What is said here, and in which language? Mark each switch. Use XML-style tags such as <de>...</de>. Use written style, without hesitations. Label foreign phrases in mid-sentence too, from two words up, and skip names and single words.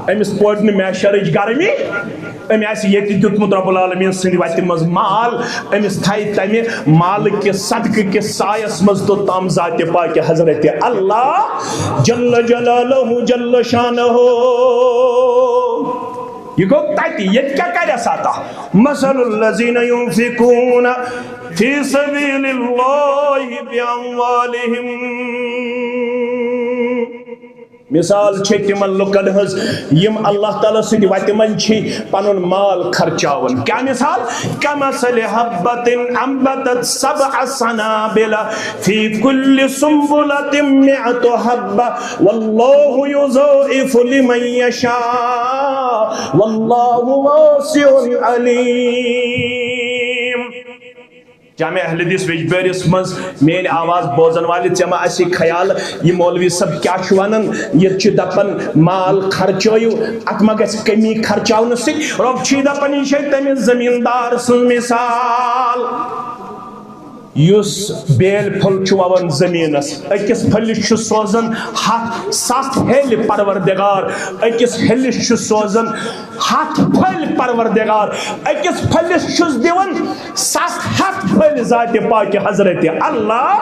<ks>أمِس پوٚر نہٕ میشرٕچ گرمی أمۍ آسہِ ییٚتہِ دیُتمُت</ks> <ar>رۄب العالمیٖن</ar> <ks>سٕنٛدِ وتہِ منٛز مال أمِس تھایہِ تمہِ مالہٕ کِس صدقہٕ کِس سایس منٛز توٚتام ذاتِ پاکہِ حضرتِ اللہ</ks> <ar>جل جلالہ جل شانہ.</ar> <ks>یہ گوٚو تتہِ ییٚتہِ کیٛاہ کرٮ۪س عطا.</ks> <ar>مثل الذین ينفقون فی سبیل اللہ باموالہم.</ar> <ks>مثال چھِ تِمن لُکن ہٕنٛز یِم اللہ تعالیٰ سٕنٛدِ وتہِ منٛز چھِ پنُن مال خرچاوان. کیٛاہ مثال؟</ks> <ar>کمثل حبۃ انبتت 7 سنابل فی کل سنبلۃ 100 حبہ واللہ یضاعف لمن یشاء واللہ واسع علیم.</ar> <ks>جامع اہل حدیث ویجبیٲرِس منٛز میٲنۍ آواز بوزن والہِ ژےٚ ما آسی خیال یہِ مولوی صٲب کیٛاہ چھُ ونان ییٚتہِ چھِ دپان مال خرچٲیِو اتھ ما گژھِ کمی خرچاونہٕ سۭتۍ. رۄب چھُے دپان یہِ چھے تٔمِس زٔمیٖندار سٕنٛز مثال یُس بیلہِ پھوٚل چھُ ووان زٔمیٖنس أکِس پھٔلِس چھُ سوزان 7 ہیٚلہِ پروردگار أکِس ہیٚلِس چھُ سوزان 7 پھٔلۍ پروردگار أکِس پھٔلِس چھُس دِوان 7 پھٔلۍ ذاتِ پاکہِ حضرتِ اللہ.</ks>